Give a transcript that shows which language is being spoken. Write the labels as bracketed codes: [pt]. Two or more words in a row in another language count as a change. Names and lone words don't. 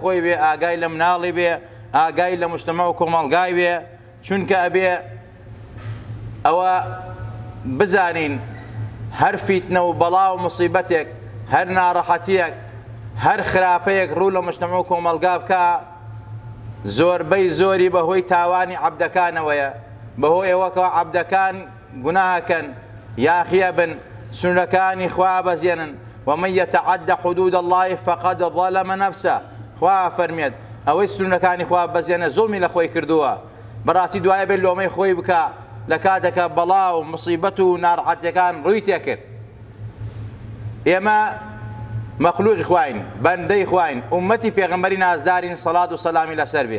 [ckb] خۆی بێ، ئاگای لە مناڵی بێ، ئاگای لە مجتەمە و کۆمەڵگای بێ، چونکە ئەبێ ئەوە بزانین هەر فیتنە و بەڵا و مصیبەتێک، هەر ناڕەحەتیەک، هەر خراپەیەک ڕوو لە مجتەمە و کۆمەڵگا بکە، زۆربەی زۆری بەهۆی تاوانی عەبدەکانەوەیە، بەهۆی ئەوەکەوە عەبدەکان گوناهەکەن، یاخیە بن، سنورەکانی خوا بەزێنن. [ar] ومن يتعد حدود الله فقد ظلم نفسه. [ckb] خوا فەرمێت ئەوەی سنورەکانی خوا بەزێنە زوڵمی لە خۆی کردووە، بەڕاستی دوایە بێت لۆمەی خۆی بکە لە کاتێکە بەڵا و مصیبەت و ناڕەحەتیەکان ڕووی تێکرد. ئێمە مەخلوقی خواین، بەندەی خواین، ئومەتی پێغەمبەری نازدارین سەڵات و سەلامی لەسەر بێ.